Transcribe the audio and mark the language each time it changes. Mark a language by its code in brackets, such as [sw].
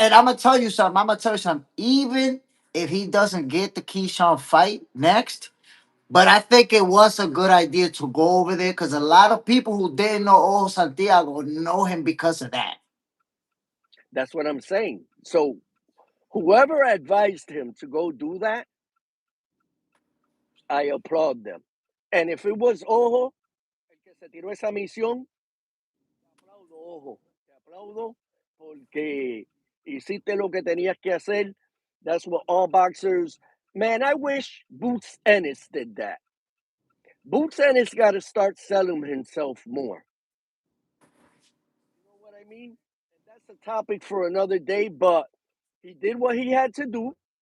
[en] and I'm gonna tell you something. I'm gonna tell you something. Even if he doesn't get the Keyshawn fight next, but I think it was a good idea to go over there because a lot of people who didn't know Ojo Santiago know him because of that. That's what I'm saying. So whoever advised him to go do that, I applaud them. And if it was [es] Ojo el que se tiró esa misión, te aplaudo, Ojo. Te aplaudo porque hiciste lo que tenías que hacer. [en] That's what all boxers. Man, I wish Boots Ennis did that. Boots Ennis got to start selling himself more. You know what I mean? And that's a topic for another day, but he did what he had to do.